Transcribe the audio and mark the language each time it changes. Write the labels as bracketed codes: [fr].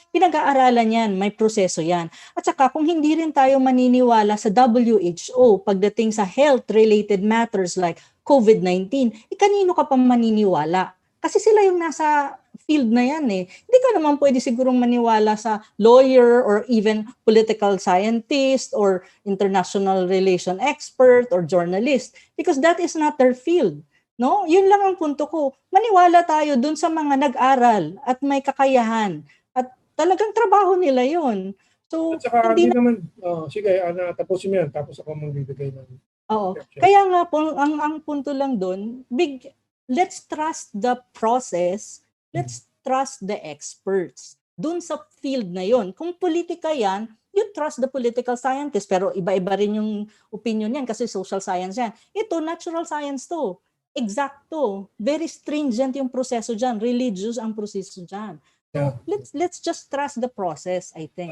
[tl] Pinag-aaralan yan, may proseso yan. At saka kung hindi rin tayo maniniwala sa WHO pagdating sa health-related matters like COVID-19, kanino ka pa maniniwala? Kasi sila yung nasa field na yan eh. [en] Hindi ka naman pwede sigurong maniwala sa lawyer or even political scientist or international relation expert or journalist because that is not their field. [tl] No? Yun lang ang punto ko. Maniwala tayo dun sa mga nag-aral at may kakayahan at talagang trabaho nila yun. So, at saka hindi naman, sige, tapusin mo yan, tapos ako magbibigay ng... Oo. Kaya nga po, ang punto lang dun, let's trust the process. [en] Let's trust the experts. Dun sa field na yon. [tl] Kung politika yan, you trust the political scientist. Pero iba-iba rin yung opinion yan kasi social science yan. Ito, natural science to. Exacto. Very stringent yung proseso dyan. Religious ang proseso dyan. [en] So, let's just trust the process, I think.